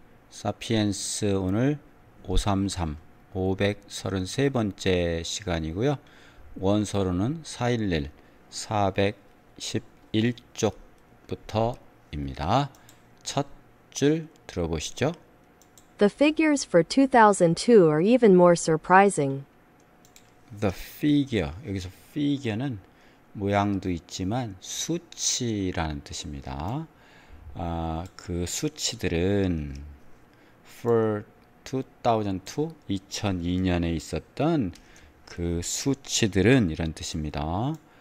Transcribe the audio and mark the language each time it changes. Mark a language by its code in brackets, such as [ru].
[ko] 사피엔스 오늘 533, 533번째 시간이고요. 원서로는 411, 411쪽부터입니다. 첫 줄 들어보시죠. [en] The figures for 2002 are even more surprising. The figure, [ko] 여기서 figure는 모양도 있지만 수치라는 뜻입니다. 그 수치들은 for 2002, 2002년에 있었던 그 수치들은 이런 뜻입니다.